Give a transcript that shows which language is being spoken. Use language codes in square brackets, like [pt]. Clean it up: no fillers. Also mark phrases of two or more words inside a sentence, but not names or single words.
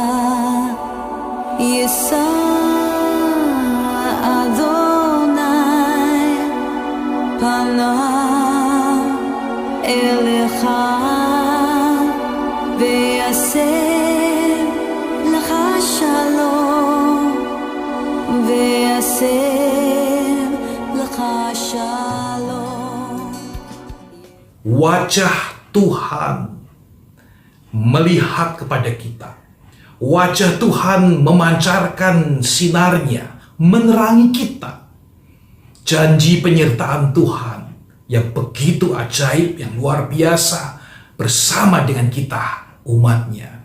[he] ישא אדוני פניו אליך וישם לך שלום וישם לך שלום. [id] Wajah Tuhan melihat kepada kita. Wajah Tuhan memancarkan sinarnya, menerangi kita. Janji penyertaan Tuhan yang begitu ajaib, yang luar biasa bersama dengan kita, umatnya.